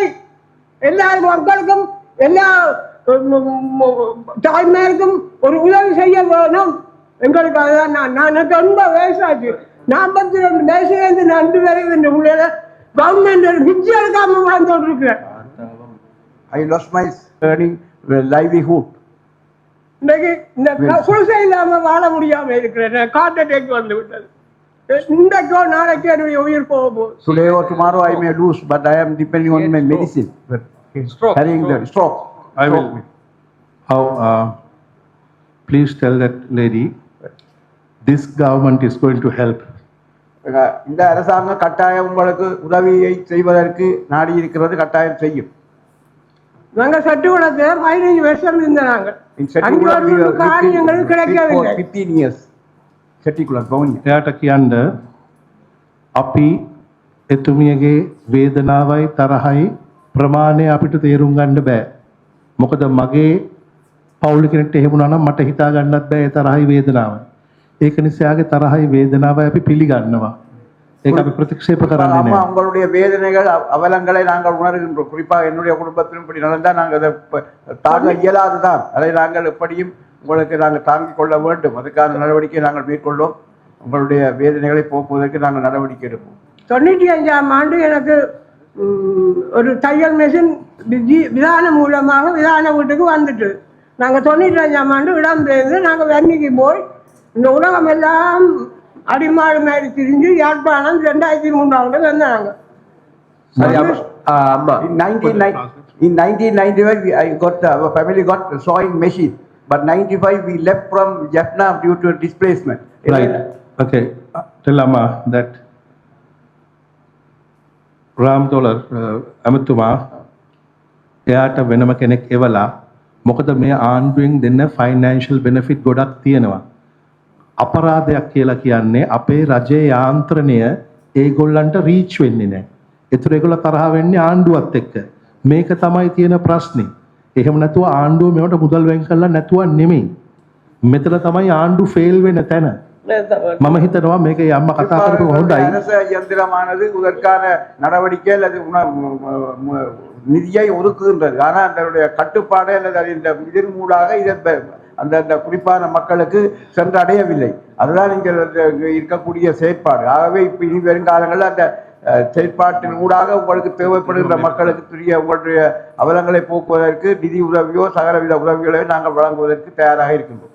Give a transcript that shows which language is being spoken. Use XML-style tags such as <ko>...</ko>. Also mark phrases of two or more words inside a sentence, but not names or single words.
<ta>எல்லா மக்களுக்கும் எல்லா தாய்மாருக்கும் ஒரு உதவி செய்ய வேணும். எங்களுக்கு அதுதான். நான் எனக்கு 80 வயசாச்சு. 42 வயசுலேருந்து நான் 2 வரைக்கும் இந்த பிள்ளைகளை கவர்மெண்ட் பிச்சு எடுக்காம வாழ்ந்து கொண்டிருக்கிறேன்.</ta> <en>I lost my earning livelihood.</en> <ta>இன்னைக்கு இந்த குடிசை இல்லாம வாழ முடியாம இருக்கிறேன்.</ta> <en>heart attack</en> <ta>வந்து விட்டது. இன்றைக்கோ நாளைக்கு என்னுடைய உயிர் போக போகுது.</ta> <en>Today or tomorrow I may lose, but I am depending on my medicine. Having the stroke. I will. How? Please tell that lady, this government is going to help.</en> <ta>இந்த அரசாங்கம் கட்டாயம் உங்களுக்கு உதவியை செய்வதற்கு நாடி இருக்கிறது, கட்டாயம் செய்யும். நாங்க சட்டுக்குளத்துல 15 வருஷம் இருந்தாங்க. காரியங்கள் கிடைக்கவில்லை.</ta> <en>15 years.</en> <si>සැටිකුලක් බවනි. එයාට කියන්න අපි එතුමියගේ වේදනාවයි තරහයි ප්‍රමාණය අපිට තේරුම් ගන්න බෑ. මොකද මගේ පවුල කෙනෙක්ට එහෙම වුණා නම් මට හිතා ගන්නත් බෑ ඒ තරහයි වේදනාවයි. ඒක නිසා යාගේ තරහයි වේදනාවයි අපි පිළිගන්නවා. ඒක අපි ප්‍රතික්ෂේප කරන්නේ නැහැ.</si> <ta>உங்களுடைய வேதனைகள் அவலங்களை நாங்கள் உணர்கின்றோம். குறிப்பாக என்னுடைய குடும்பத்திலும் இப்படி நடந்தால் நாங்கள் அதை தாங்க இயலாதுதான். அதை நாங்கள் எப்படியும் உங்களுக்கு நாங்கள் தாங்கிக் கொள்ள வேண்டும். அதுக்கான நடவடிக்கை நாங்கள் மேற்கொள்வோம். உங்களுடைய வேதனைகளை போக்குவதற்கு நாங்கள் நடவடிக்கை எடுப்போம். 95ஆம் ஆண்டு எனக்கு ஒரு தையல் மிஷின் விதான மூலமாக விதான வீட்டுக்கு வந்துட்டு நாங்கள் 95ஆம் ஆண்டு இடம்பெயர்ந்து நாங்கள் வன்னிக்கு போய் இந்த உலகம் எல்லாம் அடிமாடு மாதிரி திரிஞ்சு யாழ்ப்பாணம் 2003ஆம் ஆண்டு வந்தாங்க.</ta> <en>In 1995 our family got sewing machine, but 95 we left from Jaffna due to displacement. Right. Okay. Tell Amma that</en> <si>Ram Tolar අමතුමා එයාට වෙනම කෙනෙක් එවලා මොකද මේ ආණ්ඩුවෙන් දෙන්න</si> <en>financial benefit</en> <si>ගොඩක් තියෙනවා. අපරාධයක් කියලා කියන්නේ අපේ රජයේ යාන්ත්‍රණය ඒගොල්ලන්ට රීච් වෙන්නේ නැහැ. ඒතර ඒගොල්ලෝ තරහ වෙන්නේ ආණ්ඩුවත් එක්ක. මේක තමයි තියෙන ප්‍රශ්නේ. එහෙම නැතුව ආණ්ඩුව මේවට මුදල් වෙන් කරලා නැතුව නෙමෙයි. මෙතන තමයි ආණ්ඩු ෆේල් වෙන තැන. මම හිතනවා මේක අම්මා කතා කරපු හොඳයි.</si> <ta>அரச இயந்திரமானது இதற்கான நடவடிக்கை அல்லது நிதியை ஒதுக்குகின்றது. ஆனால் அதனுடைய கட்டுப்பாடு அல்லது இந்த இதன்மூடாக இதை அந்த குறிப்பான மக்களுக்கு சென்றடையவில்லை. அதுதான் இங்கே இருக்கக்கூடிய செயற்பாடு. ஆகவே இப்போ இனி வருங்காலங்களில் அந்த செயற்பாட்டின் ஊடாக உங்களுக்கு தேவைப்படுகின்ற மக்களுக்கு துரிய உங்களுடைய அவலங்களை போக்குவதற்கு நிதி உதவியோ சகலவித உதவிகளோ நாங்கள் வழங்குவதற்கு தயாராக இருக்கின்றோம்.</ta>